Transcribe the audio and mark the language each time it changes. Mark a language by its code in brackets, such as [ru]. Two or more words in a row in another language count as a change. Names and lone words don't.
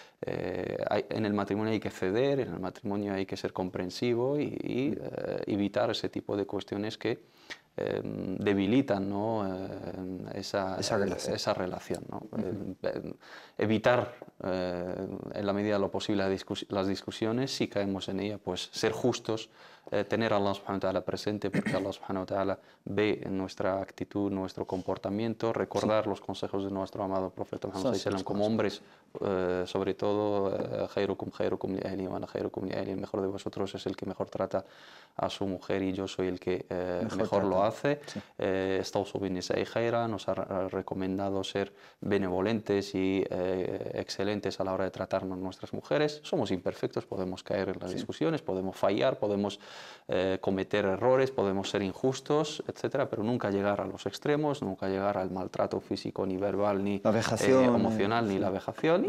[es] en el matrimonio hay que ceder, en el matrimonio hay que ser comprensivo y evitar ese tipo de cuestiones que debilitan, ¿no?, esa relación, ¿no? Evitar en la medida de lo posible las discusiones. Si caemos en ella, pues ser justos, tener a Allah [ar] subhanahu wa ta'ala [es] presente, porque Allah [ar] subhanahu wa ta'ala [es] ve nuestra actitud, nuestro comportamiento, recordar los consejos de nuestro amado profeta Muhammad [ar] sallallahu alaihi wasallam [es] como hombres, sobre todo, [ar] khairukum khairukum li ahli wa ana khairukum li ahli, [es] el mejor de vosotros es el que mejor trata a su mujer y yo soy el que mejor lo hace. [ar] Estausu bin nisa'i khaira, [es] nos ha recomendado ser benevolentes y excelentes a la hora de tratarnos nuestras mujeres. Somos imperfectos, podemos caer en las discusiones, podemos fallar, podemos cometer errores, podemos ser injustos, etcétera, pero nunca llegar a los extremos, nunca llegar al maltrato físico, ni verbal, ni emocional, ni la vejación.